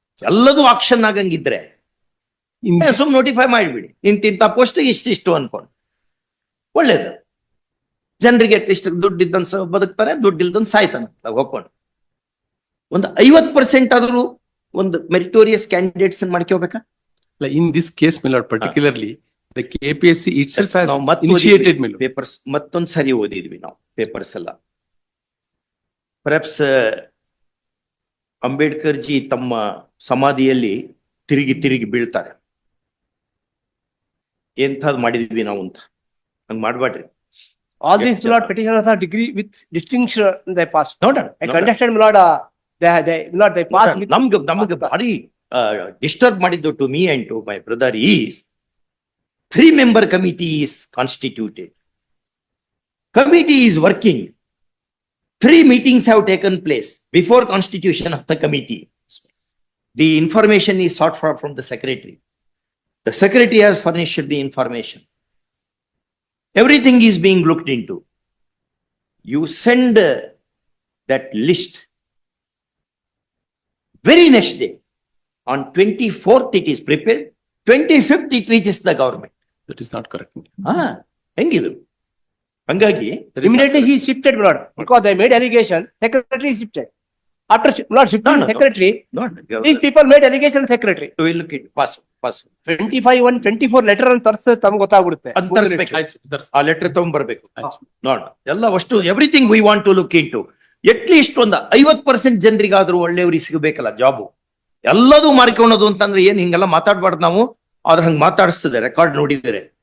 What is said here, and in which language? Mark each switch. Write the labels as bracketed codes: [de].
[kn] ಎಲ್ಲದೂ ಆಕ್ಷನ್ ಆಗಂಗಿದ್ರೆ ಸುಮ್ ನೋಟಿಫೈ ಮಾಡಿಬಿಡಿ, ಇಂತಿಂತ ಪೋಸ್ಟ್ ಇಷ್ಟಿಷ್ಟು ಅನ್ಕೊಂಡು ಒಳ್ಳೇದು. ಜನರಿಗೆ ಅಟ್ಲೀಸ್ಟ್ ದುಡ್ಡಿದ್ದಂತ ಬದುಕ್ತಾರೆ, ದುಡ್ಡಿಲ್ದಂತ ಸಾಯ್ತಾನೆ ಹೋಗ್ಕೊಂಡು. ಒಂದು 50% ಆದ್ರೂ ಒಂದು meritorious candidates ಮಾಡ್ಕೋಬೇಕಾ? [en] In this case my lord, particularly the KPSC itself has initiated my lord. [kn] Papers ಮತ್ತೊಂದ್ ಸರಿ ಓದಿದ್ವಿ ನಾವು ಪೇಪರ್ಸ್ ಎಲ್ಲ. ಪರ್ಹ್ಯಾಪ್ಸ್ ಅಂಬೇಡ್ಕರ್ ಜಿ ತಮ್ಮ ಸಮಾಧಿಯಲ್ಲಿ ತಿರುಗಿ ತಿರುಗಿ ಬೀಳ್ತಾರೆ. ಎಂಥದ್ ಮಾಡಿದ್ವಿ ನಾವು ಅಂತ. ಹಂಗ್ ಮಾಡ್ಬೇಡ್ರಿ. [en] All these my lord petitioners are degree with distinction they passed. [kn] ನೋಡೋಣ, [en] I contested my lord, they passed with [kn] ನಮ್ಗೆ ಭಾರಿ ಡಿಸ್ಟರ್ಬ್ ಮಾಡಿದ್ದು [en] To me and to my brother is 3-member committee is constituted. Committee is working. 3 meetings have taken place before constitution of the committee. The information is sought for from the secretary. The secretary has furnished the information. Everything is being looked into. You send that list. Very next day, on 24th it is prepared. 25th it reaches the government. That is not correct. [kn] ಹೆಂಗಿದು? ಹಂಗಾಗಿ [en] immediately he is shifted my lord, because they made allegation. Secretary is shifted. After my lord shifting secretary, these people made allegation secretary. we look at pass [kn] 25 1 24 letter ಅಂತ ತರ್ಸ ತಮ್ಗೆ ಗೊತ್ತಾಗ್ಬಿಡುತ್ತೆ. ಅಂತ ತರಿಸ್ಬೇಕು. ಆ letter ತಗೊಂಡ್ಬರ್ಬೇಕು. ನೋಡ ಎಲ್ಲ ಅಷ್ಟು [en] Everything we want to look into. [kn] At least ಒಂದು 50% ಜನರಿಗಾದ್ರೂ ಒಳ್ಳೆಯವ್ರಿಗೆ ಸಿಗಬೇಕಲ್ಲ ಜಾಬು. ಎಲ್ಲದೂ ಮಾರ್ಕೊಳ್ಳೋದು ಅಂತಂದ್ರೆ ಏನ್ ಹಿಂಗೆಲ್ಲ ಮಾತಾಡ್ಬಾರ್ದು ನಾವು. ಆದ್ರೆ ಹಂಗ್ ಮಾತಾಡಿಸ್ತದೆ ರೆಕಾರ್ಡ್ ನೋಡಿದರೆ.